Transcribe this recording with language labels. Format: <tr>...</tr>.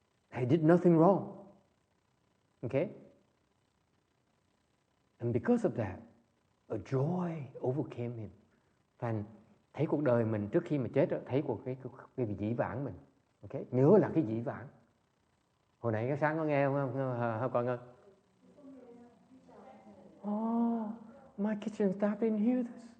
<en>He did nothing wrong. Okay? And because of that, a joy overcame him.</en> <vi>Thành thấy cuộc đời mình trước khi mà chết, thấy cuộc cái dĩ vãng mình. Okay? Nhớ là cái dĩ vãng. Hồi nãy cái sáng có nghe không con ơi?</vi> <en>Oh, my kitchen staff didn't hear this.</en>